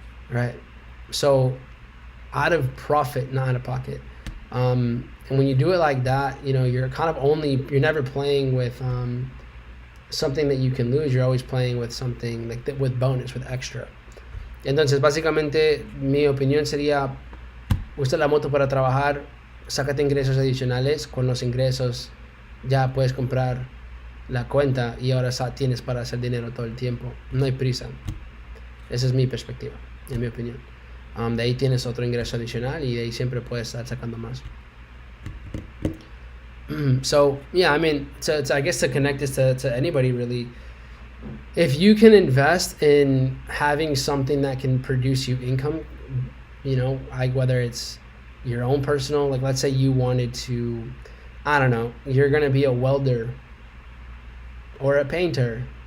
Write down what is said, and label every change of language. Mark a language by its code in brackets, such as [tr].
[en] Right? So out of profit, not out of pocket. And when you do it like that, you're kind of you're never playing with something that you can lose. You're always playing with something like that, with bonus, with extra. [es] Entonces, básicamente, mi opinión sería, usa la moto para trabajar, sácate ingresos adicionales, con los ingresos ya puedes comprar la cuenta y ahora tienes para hacer dinero todo el tiempo. No hay prisa. Esa es mi perspectiva, en mi opinión. De ahí tienes otro ingreso adicional y de ahí siempre puedes estar sacando más. [en] So, yeah, I mean, I guess to connect this to anybody really, if you can invest in having something that can produce you income, like whether it's your own personal, like let's say you wanted to, I don't know, you're going to be a welder or a painter.